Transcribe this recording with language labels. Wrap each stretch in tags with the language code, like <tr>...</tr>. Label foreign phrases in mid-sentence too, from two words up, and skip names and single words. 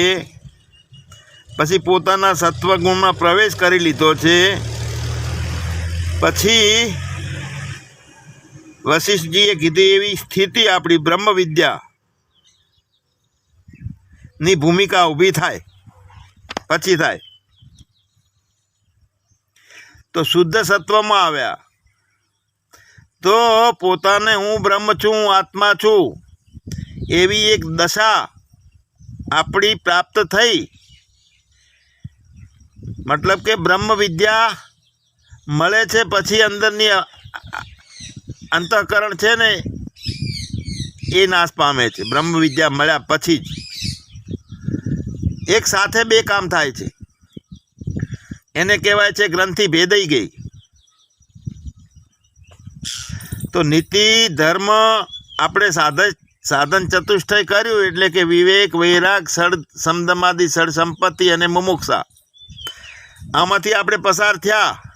<gu>પછી પોતાના સત્વગુણમાં પ્રવેશ કરી લીધો છે। પછી વશિષ્ઠજીએ કીધી એવી સ્થિતિ આપણી બ્રહ્મ વિદ્યા ની ભૂમિકા ઊભી થાય પછી થાય। તો શુદ્ધ સત્વ મેં આવ્યા તો પોતાને હૂઁ બ્રહ્મ છૂ, આત્મા છૂ એવી એક દશા આપણી પ્રાપ્ત થઈ। મતલબ કે બ્રહ્મ વિદ્યા મળે છે પછી અંદરની અંતઃકરણ છે ને એ નાશ પામે છે। બ્રહ્મ વિદ્યા મળ્યા પછી જ એક સાથે બે કામ થાય છે। એને કહેવાય છે ગ્રંથિ ભેદાઈ ગઈ. તો નીતિ ધર્મ આપણે સાધન ચતુષ્ટય કર્યું એટલે કે વિવેક, વૈરાગ, સમદમાદિ, સડ સંપત્તિ અને મુમુક્ષા, આમાંથી આપણે પસાર થયા.</gu>